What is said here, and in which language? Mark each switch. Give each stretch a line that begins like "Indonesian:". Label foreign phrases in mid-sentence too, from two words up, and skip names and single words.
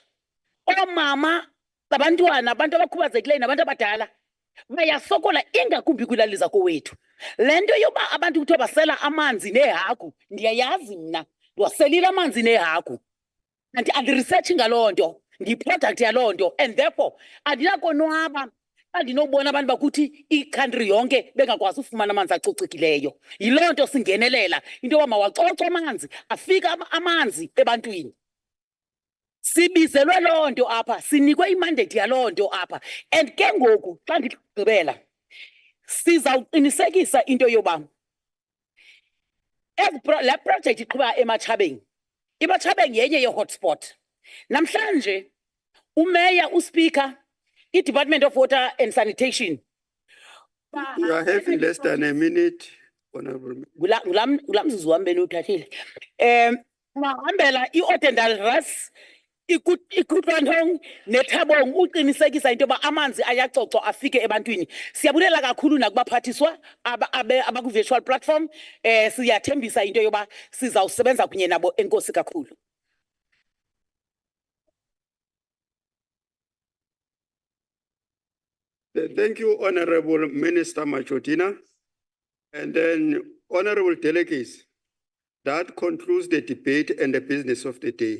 Xhosa: Omama, abantwana, abantu abakhubazekileyo nabantu abadala bayasokola ingakumbi kwilali zakowethu. Le nto yoba abantu kuthiwa basela amanzi nehagu, ndiyayazi mna ndiwaselile amanzi nehagu. Andiresearchi ngaloo nto, ndiyiproduct yaloo nto,
English: and therefore
Xhosa: andinakonwaba xa ndinobona abantu bakuthi i-country yonke bengakwazi ufumana amanzi acocekileyo. Yiloo nto singenelela into yoba mawacocwe amanzi, afika amanzi ebantwini. Sibizelwe loo nto apha, sinikwe imandate yaloo nto apha, and ke ngoku xa ndigqibela sizawuqinisekisa into yoba le project iqhuba eMachabeng. iMachabeng yenye ye-hotspot. Namhlanje umeya, uSpeaker, i-Department of Water and Sanitation.
English: You are having less than a minute. Honorable.
Xhosa: Ngulamzuzu wami benuthathile. Mahambela i-ordinary ras ikutwantong nethabong uqinisekisa into yoba amanzi ayacocwa afike ebantwini. Siyabulela kakhulu nakubaphathiswa abaku-
English: virtual platform.
Xhosa: Siyathembisa into yoba sizawusebenza kunye nabo. Enkosi kakhulu.
English: Thank you, Honorable Minister Machotina. And then, Honorable delegates, that concludes the debate and the business of the day.